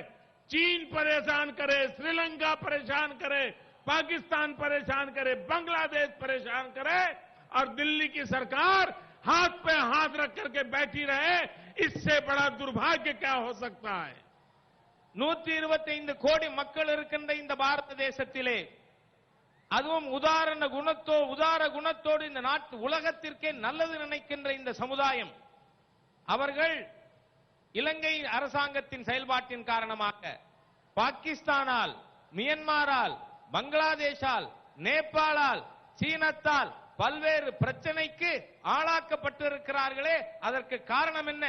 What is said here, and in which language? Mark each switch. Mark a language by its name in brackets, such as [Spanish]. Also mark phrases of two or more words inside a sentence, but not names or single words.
[Hindi] चीन परेशान करे, श्रीलंका परेशान करे, पाकिस्तान परेशान करे, बांग्लादेश परेशान करे और दिल्ली की सरकार हाथ पे हाथ रख करके बैठी रहे। इससे बड़ा दुर्भाग्य क्या हो सकता है? [Tamil] 125 கோடி மக்கள் இருக்கின்ற இந்த பாரத தேசத்திலே அதுவும் உதார குணத்தோடு இந்த நாட்டு உலகத்திற்கே நல்லது நினைக்கின்ற இந்த சமுதாயம், அவர்கள் இலங்கை அரசாங்கத்தின் செயல்பாட்டின் காரணமாக பாகிஸ்தானால், மியன்மாரால், பங்களாதேஷால், நேபாளால், சீனத்தால் பல்வேறு பிரச்சனைக்கு ஆளாக்கப்பட்டிருக்கிறார்களே, அதற்கு காரணம் என்ன?